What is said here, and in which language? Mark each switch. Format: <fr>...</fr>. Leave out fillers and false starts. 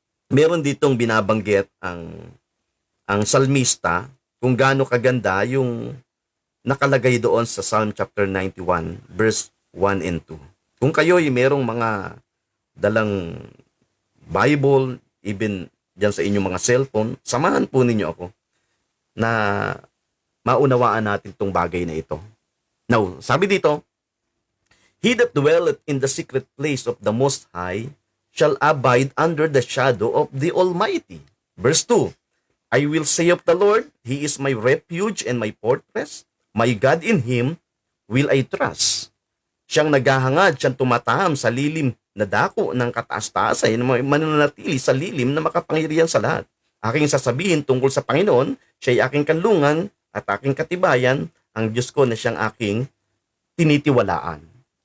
<tl>Meron ditong binabanggit ang salmista kung gaano kaganda yung nakalagay doon sa Psalm chapter 91, verse 1 and 2. Kung kayo'y merong mga dalang Bible, even dyan sa inyong mga cellphone, samahan po ninyo ako na maunawaan natin itong bagay na ito.</tl> <en>Now,</en> <tl>sabi dito,</tl> <en>He that dwelleth in the secret place of the Most High shall abide under the shadow of the Almighty. Verse 2, I will say of the Lord, He is my refuge and my fortress. My God, in Him will I trust.</en> <tl>Siyang naghahangad, siyang tumataham sa lilim na dako ng kataas-taasan, mananatili sa lilim na makapangyarihan sa lahat. Aking sasabihin tungkol sa Panginoon, siya'y aking kanlungan at aking katibayan, ang Diyos ko na siyang aking tinitiwalaan.</tl>